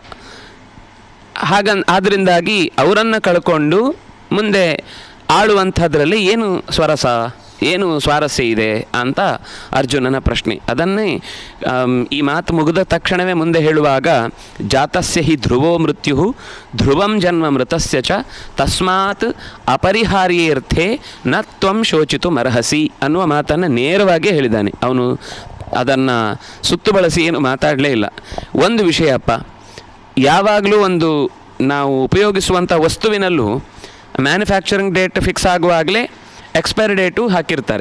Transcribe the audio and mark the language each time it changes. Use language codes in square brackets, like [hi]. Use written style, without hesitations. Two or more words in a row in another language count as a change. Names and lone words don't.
[kn] ಆದ್ದರಿಂದಾಗಿ ಅವರನ್ನು ಕಳ್ಕೊಂಡು ಮುಂದೆ ಆಳುವಂಥದ್ರಲ್ಲಿ ಏನು ಸ್ವಾರಸ್ಯ ಇದೆ ಅಂತ ಅರ್ಜುನನ ಪ್ರಶ್ನೆ. ಅದನ್ನೇ ಈ ಮಾತು ಮುಗಿದ ತಕ್ಷಣವೇ ಮುಂದೆ ಹೇಳುವಾಗ, [sa] ಜಾತಸ್ಯ ಹಿ ಧ್ರುವೋ ಮೃತ್ಯು ಧ್ರುವಂ ಜನ್ಮ ಮೃತಸ್ಯ ಚ ತಸ್ಮಾತ್ ಅಪರಿಹಾರ್ಯರ್ಥೆ ನ ತ್ವಂ ಶೋಚಿತು ಮರ್ಹಸಿ [kn] ಅನ್ನುವ ಮಾತನ್ನು ನೇರವಾಗಿ ಹೇಳಿದ್ದಾನೆ. ಅವನು ಅದನ್ನು ಸುತ್ತು ಬಳಸಿ ಏನು ಮಾತಾಡಲೇ ಇಲ್ಲ. ಒಂದು ವಿಷಯಪ್ಪ, ಯಾವಾಗಲೂ ಒಂದು ನಾವು ಉಪಯೋಗಿಸುವಂಥ ವಸ್ತುವಿನಲ್ಲೂ [en] manufacturing date fix [kn] ಆಗುವಾಗಲೇ [en] expiry date [kn] ಹಾಕಿರ್ತಾರೆ.